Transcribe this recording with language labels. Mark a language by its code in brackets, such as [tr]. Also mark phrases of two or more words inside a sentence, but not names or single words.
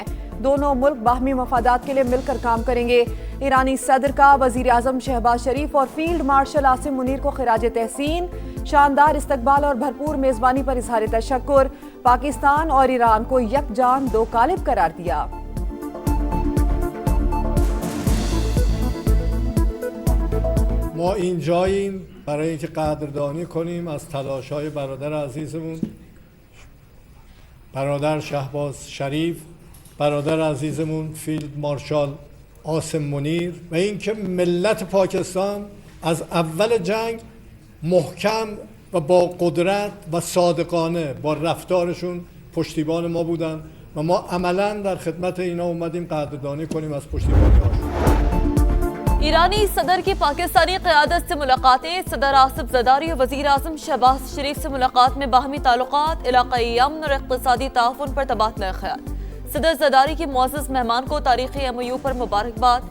[ur] دونوں ملک باہمی مفادات کے لیے مل کر کام کریں گے. ایرانی صدر کا وزیر اعظم شہباز شریف اور فیلڈ مارشل عاصم منیر کو خراج تحسین. شاندار استقبال اور بھرپور میزبانی پر اظہار تشکر. پاکستان اور ایران کو یک جان دو قالب قرار دیا. [fa] ما اینجاییم برای اینکه قدردانی کنیم از تلاش‌های برادر عزیزمون، برادر شهباز شریف، برادر عزیزمون فیلد مارشال آسم منیر، و اینکه ملت پاکستان از اول جنگ محکم و با قدرت و صادقانه با رفتارشون پشتیبان ما بودن و ما عملاً در خدمت اینا اومدیم قدردانی کنیم از پشتیبانی‌هاشون. [ur] ایرانی صدر کی پاکستانی قیادت سے ملاقاتیں. صدر آصف زرداری اور وزیر اعظم شہباز شریف سے ملاقات میں باہمی تعلقات، علاقائی امن اور اقتصادی تعاون پر تبادلہ خیال. صدر زرداری کی معزز مہمان کو تاریخی MOU پر مبارکباد.